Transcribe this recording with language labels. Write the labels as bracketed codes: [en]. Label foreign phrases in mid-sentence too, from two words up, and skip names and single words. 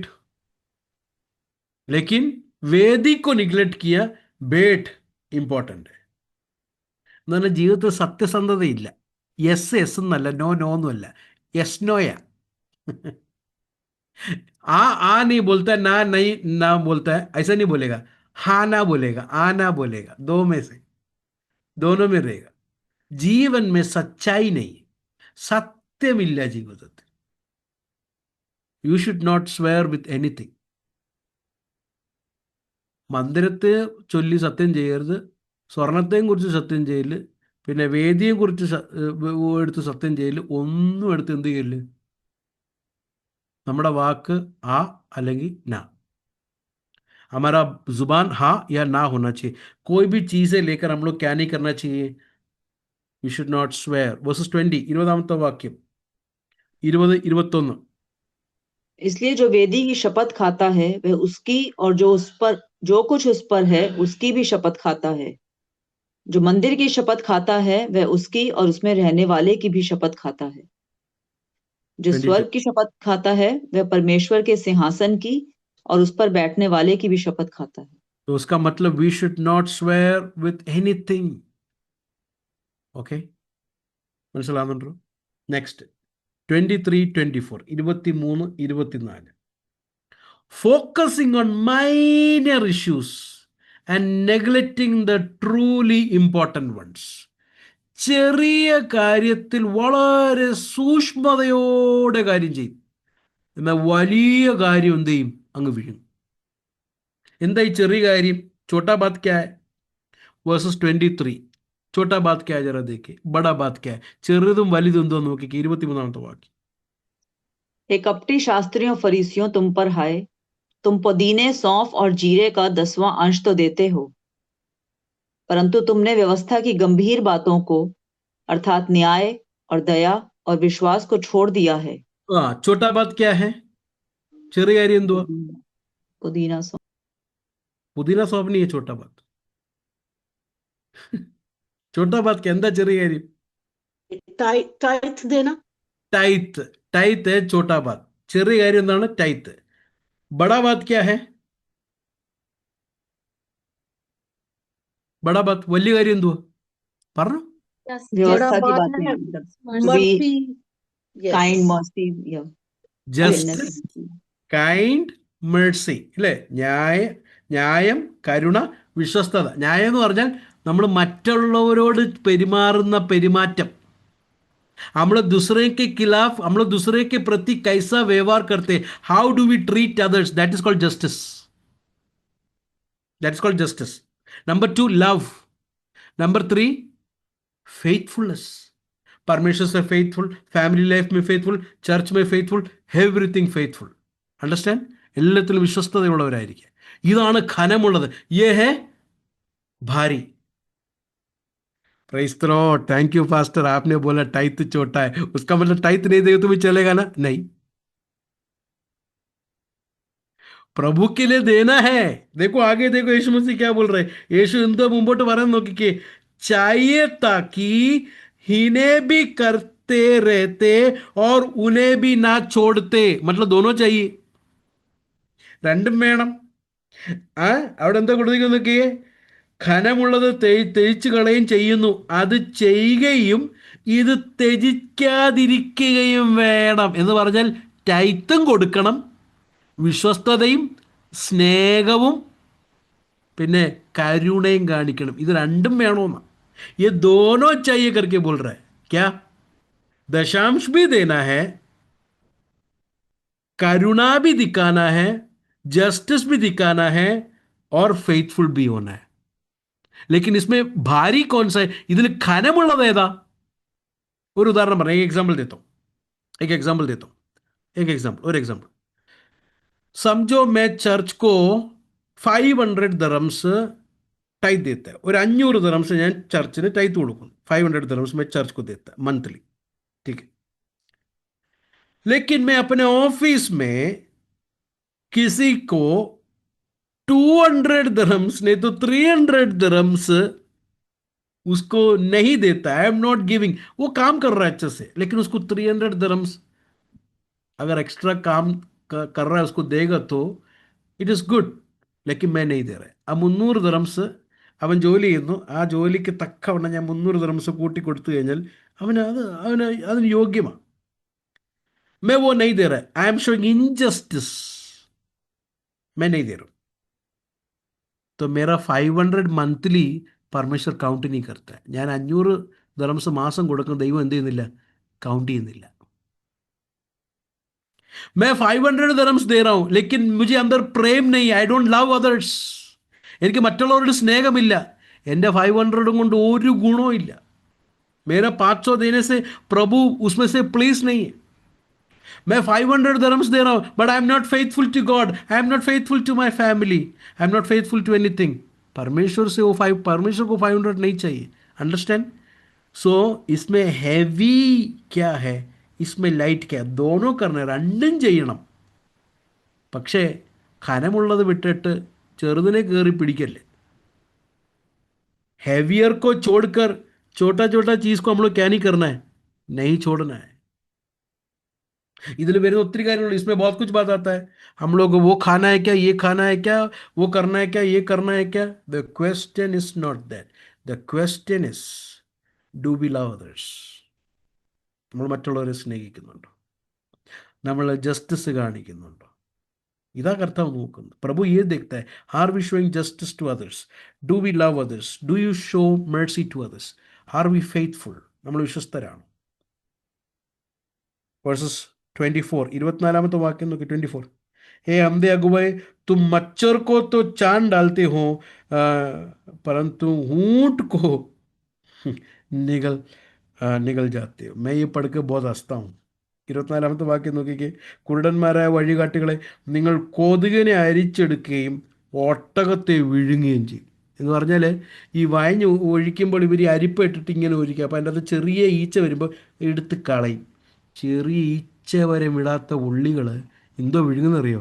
[hi] लेकिन वेदी को निग्लेक्ट किया, भेंट इंपॉर्टेंट है. [ml] എന്ന് പറഞ്ഞാൽ ജീവിതത്തിൽ സത്യസന്ധതയില്ല. [en] yes yes [ml] എന്നല്ല, [en] no no [ml] ഒന്നുമല്ല, യെസ് നോയാ. [hi] आ नहीं बोलता, ना नहीं ना बोलता है, ऐसा नहीं बोलेगा. हाँ ना बोलेगा, आ ना बोलेगा, दो में से दोनों में रहेगा. जीवन में सच्चाई नहीं, [ml] സത്യമില്ല ജീവിതത്തിൽ. [en] you should not swear with anything. [ml] മന്ദിരത്തെ ചൊല്ലി സത്യം ചെയ്യരുത്, സ്വർണത്തെയും കുറിച്ച് സത്യം ചെയ്യല്, പിന്നെ വേദിയെ കുറിച്ച് എടുത്ത് സത്യം ചെയ്യല്, ഒന്നും എടുത്ത് എന്ത് ചെയ്യല്? നമ്മുടെ വാക്ക് ആ അല്ലെങ്കിൽ ना. [hi] हमारा जुबान हाँ या ना होना चाहिए. कोई भी चीजें लेकर हम लोग क्या नहीं करना चाहिए? [en] you should not swear. [ml] വേഴ്സസ് 20, 20-ാമത്തെ വാക്യം, 20, 21. [hi] इसलिए जो वेदी की शपथ खाता है वह उसकी और जो कुछ उस पर है उसकी भी शपथ खाता है। जो मंदिर की शपथ खाता है वह उसकी और उसमें रहने वाले की भी शपथ खाता है। जो 22। स्वर्ग की शपथ खाता है वह परमेश्वर के सिंहासन की और उस पर बैठने वाले की भी शपथ खाता है। तो उसका मतलब [en] we should not swear with anything. [ml] ഓക്കെ, മനസ്സിലാവുന്നുണ്ടോ? നെക്സ്റ്റ് 23-24, 23-24. [en] Focusing on minor issues and neglecting the truly important ones. [ml] ചെറിയ കാര്യത്തിൽ വളരെ സൂക്ഷ്മതയോടെ കാര്യം ചെയ്യും, എന്നാൽ വലിയ കാര്യം എന്ത് ചെയ്യും? അങ്ങ് വീഴും. എന്താ ഈ ചെറിയ കാര്യം? [hi] छोटा बात क्या है? വേഴ്സസ് 23. छोटा बात क्या है जरा देखिए, बड़ा बात क्या है. [ml] ചെറുതും വലുതും എന്തോ നോക്കിക്കേ, 23-ാമത്തെ വാക്യം. [hi] हे कपटी शास्त्रियों फरीसियों तुम पर हाय, तुम पुदीने सौंफ और जीरे का 10वां अंश तो देते हो, परंतु तुमने व्यवस्था की गंभीर बातों को अर्थात न्याय और दया और विश्वास को छोड़ दिया है। ആ छोटा बात क्या है? [ml] ചെറിയ കാര്യം എന്തുവാ? [hi] पुदीना सौंफ। [ml] പുതിന സോപ്പ് [hi] नहीं है छोटा बात. छोटा बात क्या, [ml] എന്താ ചെറിയ കാര്യം? [hi] टाइथ देना। ടൈത്ത്. ടൈത്ത് है छोटा बात. [ml] ചെറിയ കാര്യം എന്താണ്? ടൈത്ത്. [hi] बड़ा बात क्या है? बड़ा बात, [ml] വലിയ കാര്യം എന്തുവാ? പറഞ്ഞു. [hi] बड़ा व्यवस्था की बात बातें है मतलब [en] to be [hi] मर्सी। [en] kind, यस। mercy, yeah, goodness. [ml] ജസ്റ്റിസ്, കൈൻഡ്, മേഴ്സി, അല്ലേ? ന്യായം, കരുണ, വിശ്വസ്തത. ന്യായം എന്ന് പറഞ്ഞാൽ നമ്മൾ മറ്റുള്ളവരോട് പെരുമാറുന്ന പെരുമാറ്റം. [hi] हम लोग दूसरे के खिलाफ, हम लोग दूसरे के प्रति कैसा व्यवहार करते, [en] how do we treat others, that is called justice. that is called justice. number 2, love. number 3, faithfulness. [hi] परमेश्वर से [en] faithful, family life में faithful, church में faithful, everything faithful. understand? [ml] എല്ലാത്തിലും വിശ്വസ്തതയുള്ളവരായിരിക്കുക. ഇതാണ് ഖനമുള്ളത്. [hi] ये है भारी. [en] praise the Lord. thank you pastor, [hi] आपने बोला टाइथ छोटा है, उसका मतलब टाइथ नहीं देगा तो भी चलेगा ना? नहीं, प्रभु के लिए देना है. देखो आगे, देखो यीशु मसीह क्या बोल रहे हैं. [ml] यीशु इंतो मुंबोट പറയുന്നത് നോക്കിക്കേ. [hi] चाहिए ताकि इन्हें भी करते रहते और उन्हें भी ना छोड़ते. मतलब दोनों चाहिए, [ml] രണ്ടും വേണം. ആ അവിടെ എന്താ കൊടുത്തിരിക്കുന്നത് നോക്കിയേ. ഖനമുള്ളത് ത്യജിച്ചു കളയും ചെയ്യുന്നു, അത് ചെയ്യുകയും ഇത് ത്യജിക്കാതിരിക്കുകയും വേണം. എന്ന് പറഞ്ഞാൽ ടൈത്തും കൊടുക്കണം, വിശ്വസ്തതയും സ്നേഹവും പിന്നെ കരുണയും കാണിക്കണം. ഇത് രണ്ടും വേണമെന്ന്. [hi] ये दोनों चाहिए करके बोल रहा है. क्या? दशांश भी देना है, करुणा भी दिखाना है, जस्टिस भी दिखाना है और फेथफुल भी होना है. लेकिन इसमें भारी कौन सा है? [ml] ഇതിൽ ഖനമുള്ളത് ഏതാ? ഒരു ഉദാഹരണം പറയാം. [hi] एक एग्जाम्पल देता हूं. और एग्जाम्पल. समझो मैं चर्च को 500 दरम्स टाइथ देता है, और 500 दरम्स [ml] ഞാൻ ചർച്ചിന് ടൈത്ത് കൊടുക്കും. [hi] 500 दरम्स मैं चर्च को देता है मंथली. ठीक है. लेकिन मैं अपने ऑफिस में किसी को 200 दरम्स नहीं तो 300 दरम्स उसको नहीं देता. [en] I am not giving. [hi] वो काम कर रहा है अच्छे से, लेकिन उसको 300 दरम्स अगर एक्स्ट्रा काम कर रहा है उसको देगा तो [en] it is good. [hi] लेकिन मैं नहीं दे रहा. [ml] ആ 300 ദറംസ് അവൻ ജോലി ചെയ്യുന്നു, ആ ജോലിക്ക് തക്കവണ്ണം ഞാൻ 300 ദറംസ് കൂട്ടി കൊടുത്തു കഴിഞ്ഞാൽ അതിന് യോഗ്യമാണ്. [hi] मैं वो नहीं दे रहा. [en] I am showing injustice. [hi] मैं नहीं दे रहा. तो मेरा 500 मंथली परमेश्वर കൗണ്ട് नहीं करता है. [ml] ഞാൻ 500 ദറംസ് മാസം കൊടുക്കുന്ന ദൈവം എന്ത് ചെയ്യുന്നില്ല? കൗണ്ട് ചെയ്യുന്നില്ല. [hi] मैं 500 दरम्स दे रहा हूं, लेकिन मुझे अंदर प्रेम नहीं है. [en] I don't love others. [ml] എനിക്ക് മറ്റുള്ളവരോട് സ്നേഹമില്ല. എൻ്റെ 500 കൊണ്ട് ഒരു ഗുണവും ഇല്ല. [hi] मेरा 500 देने से प्रभु उसमें से प्लीज नहीं है. मैं 500 दरम्स दे रहा हूं, [en] but I am not faithful to God. I am not faithful to my family. I am not faithful to anything. [hi] परमेश्वर को 500 नहीं चाहिए. अंडरस्टैंड? सो इसमें हैवी क्या है, इसमें ലൈറ്റ് क्या, दोनों करना, [ml] രണ്ടും ചെയ്യണം. പക്ഷേ ഖനമുള്ളത് വിട്ടിട്ട് ചെറുതിനെ കയറി പിടിക്കല്ലേ. [hi] हैवियर को छोड़कर छोटा छोटा चीज को हम लोग क्या नहीं करना है, नहीं छोड़ना है. [ml] ഇതിൽ വരുന്ന ഒത്തിരി കാര്യങ്ങളുണ്ട്. [hi] इसमें बहुत कुछ बात आता है. हम लोग वो खाना है क्या, ये खाना है क्या, वो करना है क्या, ये करना है क्या. [en] The question is not that. The question is, do we love others? [ml] നമ്മൾ മറ്റുള്ളവരെ സ്നേഹിക്കുന്നുണ്ടോ, നമ്മൾ ജസ്റ്റിസ് കാണിക്കുന്നുണ്ടോ? ഇതാ കർത്താവ് നോക്കുന്നത്. പ്രഭു [hi] ये देखता है, [en] are we showing justice to others, do we love others, do you show mercy to others, are we faithful, [ml] നമ്മൾ വിശ്വസ്തരാണ്. വേഴ്സസ് 24, 24ാമത്തെ വാക്യം നോക്കി. 24, [hi] हे अंधे अगुवे, तुम मच्छर को तो चांद डालते हो, परंतु ऊंट को निगल निगल जाते हो. मैं ये पढ़ के बहुत हंसता हूँ. [ml] 24ാമത്തെ വാക്യം നോക്കിക്കേ. കുരുടന്മാരായ വഴികാട്ടികളെ, നിങ്ങൾ കൊതുകിനെ അരിച്ചെടുക്കുകയും ഒട്ടകത്തെ വിഴുങ്ങുകയും ചെയ്യും. എന്ന് പറഞ്ഞാൽ ഈ വയഞ്ഞ് ഒഴിക്കുമ്പോൾ ഇവർ ഈ അരിപ്പ ഇട്ടിട്ട് ഇങ്ങനെ ഒഴിക്കുക. അപ്പോൾ അതിൻ്റെ അത് ചെറിയ ഈച്ച വരുമ്പോൾ എടുത്ത് കളയും. ചെറിയ ഈച്ച വരെ വിടാത്ത ഉള്ളികൾ എന്തോ വിഴുങ്ങുന്നറിയോ?